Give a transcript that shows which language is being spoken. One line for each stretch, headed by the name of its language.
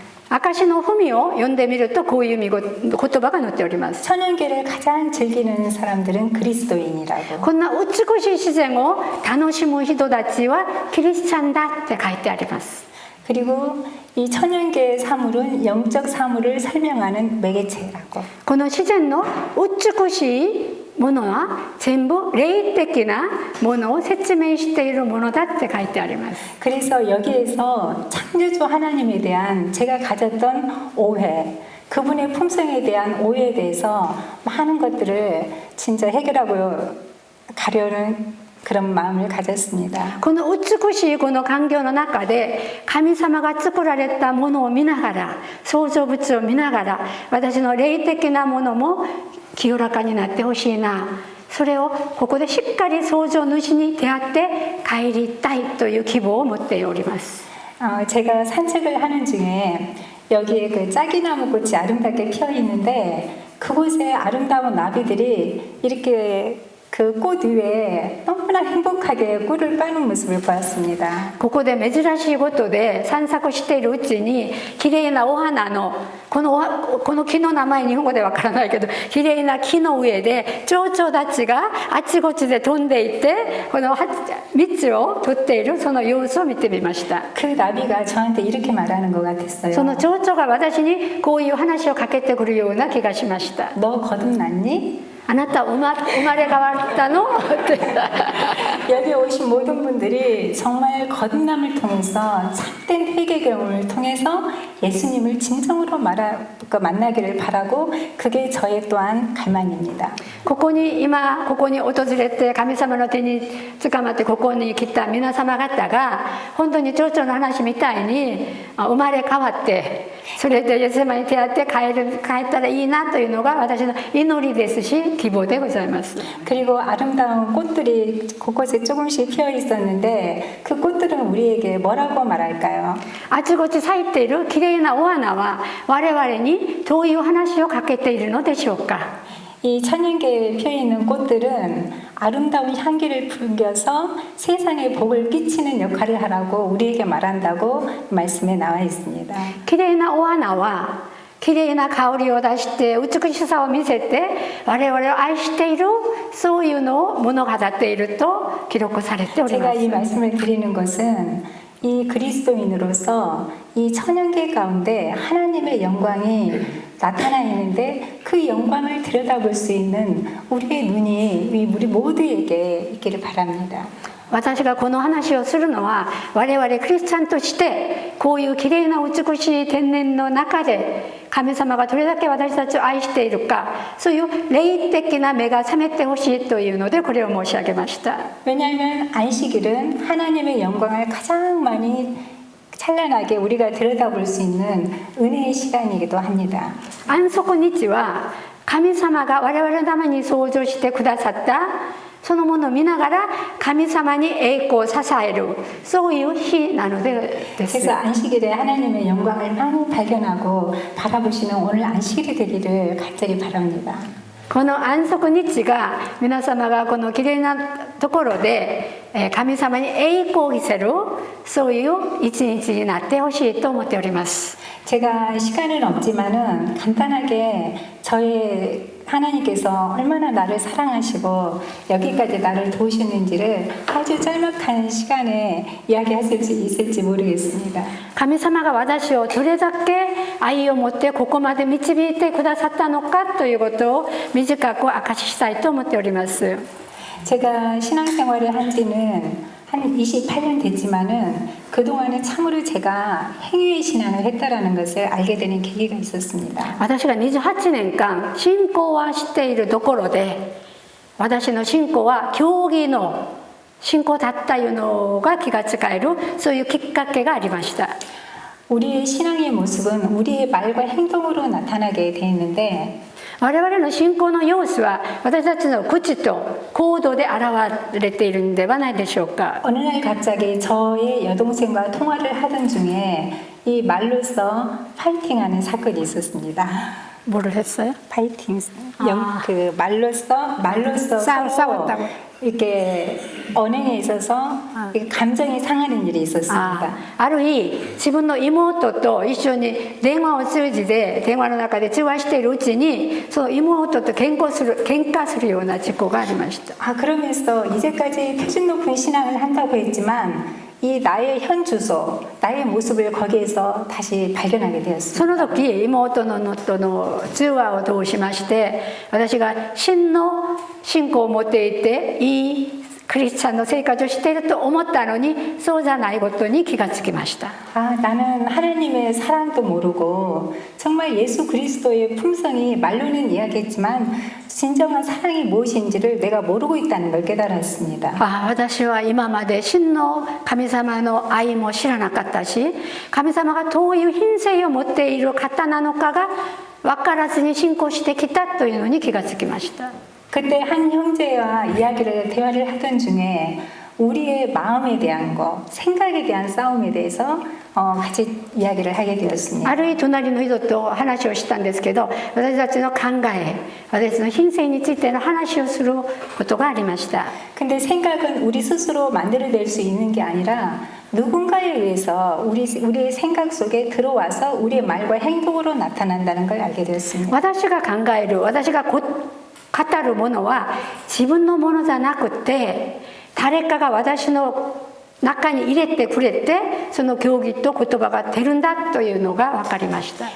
Japanese: 証の文を読んでみるとこういう言葉が載っております。
Korean: 천연계를 가장 즐기는 사람들은 그리스도인이라고.
Japanese: こんな美しい自然を楽しむ人たちはキリスチャンだって書いてあります。
Korean: 그리고 이 천연계의 사물은 영적 사물을 설명하는 매개체라고.
Japanese: この自然の美しいものは全部霊的なものを説明しているものだって書いてあります。
Korean: 그래서 여기에서 창조주 하나님에 대한 제가 가졌던 오해, 그분의 품성에 대한 오해에 대해서 많은 것들을 진짜 해결하고 가려는 그런 마음을 가졌습니다.
Japanese: この美しいこの環境の中で神様が作られたものを見ながら、創造物を見ながら私の霊的なものも清らかになってほしいな、それをここでしっかり創造主に出会って帰りたいという希望を持っております。
Korean: 제가 산책을 하는 중에 여기에 그 짜기나무 꽃이 아름답게 피어 있는데 그곳에 아름다운 나비들이 이렇게 그 꽃 위에 너무나 행복하게 꿀을 빠는 모습을 보았습니다.
Japanese: ここで珍しいことで散策しているうちにきれいなお花のこの木の名前日本語でわからないけどきれいな木の上で蝶々たちがあちこちで飛んでいてこの蜜を取っているその様子を見てみました。
Korean: 그 나비가 저한테 이렇게 말하는 것 같았어요.
Japanese: その蝶々が私にこういう話をかけてくるような気がしました。
Korean: 너 거듭났니?
Japanese: あなた生まれ変わったのって
Korean: 여기 오신 모든 분들이 정말 거듭남을 통해서 참된 회개 경험을 통해서 예수님을 진정으로 만나기를 바라고 그게 저의 또한 갈망입니다.
Japanese: ここに今ここに訪れて神様の手に捕まってここに来た皆様方が本当に長々の話みたいに生まれ変わってそれでイエス様に出会って帰ったらいいなというのが私の祈りですし希望でございます。
Korean: 그리고 아름다운 꽃들이 곳곳에 조금씩 피어 있었는데 그 꽃들은 우리에게 뭐라고 말할까요?
Japanese: あちこち咲いているきれいなお花は我々にどういう話をかけているのでしょうか。
Korean: 이 천연계에 피어 있는 꽃들은 아름다운 향기를 풍겨서 세상에 복을 끼치는 역할을 하라고 우리에게 말한다고 말씀에 나와 있습니다.
Japanese: きれいなお花はきれいな香りを出して美しさを見せて我々を愛しているそういうのを物語っていると記録されておりま
Korean: 제가 이
Japanese: す。
Korean: 말씀을 드리는 것은 이 그리스도인으로서 이 천연계 가운데 하나님의 영광이 나타나 있는데 그 영광을 들여다볼 수 있는 우리의 눈이 우리 모두에게 있기를 바랍니다.
Japanese: 私がこの話をするのは我々クリスチャンとしてこういうきれいな美しい天然の中で神様がどれだけ私たちを愛しているかそういう霊的な目が覚めてほしいというのでこれを申し上げました。
Korean: 왜냐하면 안식일은 하나님의 영광을 가장 많이 찬란하게 우리가 들여다볼 수 있는 은혜의 시간이기도 합니다.
Japanese: 安息日は神様が我々のために創造してくださったそのものを見ながら神様に栄光を支えるそういう日なのでです。
Korean: 그래서 안식일에 하나님의 영광을 많이 발견하고 바라보시는 오늘 안식일이 되기를 간절히 바랍니다.
Japanese: この安息日が皆様がこのきれいなところで神様に栄光を見せるそういう一日になってほしいと思っております。
Korean: 제가 시간은 없지만은 간단하게 저의 하나님께서 얼마나 나를 사랑하시고 여기까지 나를 도우셨는지를 아주 짤막한 시간에 이야기하실 수 있을지 모르겠습니다.
Japanese: 神様が私をどれだけ愛を持ってここまで導いてくださったのかということを短く明かししたいと思っております。
Korean: 제가 신앙생활을 한 지는 한 28년 됐지만은 그동안은 참으로 제가 행위의 신앙을 했다라는 것을 알게 되는 계기가 있었습니다.
Japanese: 私が28年間信仰はしているところで私の信仰は教義の信仰だったいうのが気がつかえるそういうきっかけがありました。
Korean: 우리의 신앙의 모습은 우리의 말과 행동으로 나타나게 돼 있는데
Japanese: 我々の信仰の様子は私たちの口と行動で現れているんではないでしょうか。
Korean: 어느 날 갑자기 저의 여동생과 통화를 하던 중에 이 말로써 파이팅하는 사건이 있었습니다. 뭐를 했어요? 파이팅, 그 말로써 싸웠다고. 이렇게 언행에 있어서 이렇게 감정이 상하는 일이 있었습니다.
Japanese: ある日自分の妹と一緒に電話を通じて電話の中で通話しているうちにその妹と喧嘩するような事故がありました。
Korean: 그러면서 이제까지 표준 높은 신앙을 한다고 했지만 이 나의 현 주소, 나의 모습을 거기에서 다시 발견하게 되었습니다.
Japanese: その時妹のとの通話を通しまして私が真の信仰を持っていていいクリスチャンの生活をしていると思ったのにそうじゃないことに気がつきました。
Korean: 나는 하나님의 사랑도 모르고 정말 예수 그리스도의 품성이 말로는 이야기했지만 진정한 사랑이 무엇인지를 내가 모르고 있다는 걸 깨달았습니다.
Japanese: 私は今まで真の神様の愛も知らなかったし神様がどういう品性を持っている方なのかが分からずに信仰してきたというのに気がつきました。
Korean: 그때 한 형제와 대화를 하던 중에 우리의 마음에 대한 거, 생각에 대한 싸움에 대해서 같이 이야기를 하게 되었습니다.
Japanese: ある日隣の人と話をしたんですけど私たちの考え私の品性についての話をすることがありました。
Korean: 근데 생각은 우리 스스로 만들어낼 수 있는 게 아니라 누군가에 의해서 우리의 생각 속에 들어와서 우리의 말과 행동으로 나타난다는 걸 알게 되었습니다.
Japanese: 私が考える私が語るものは自分のものじゃなくて誰かが私の中に入れてくれてその教義と言葉が出るんだというのが分かりました。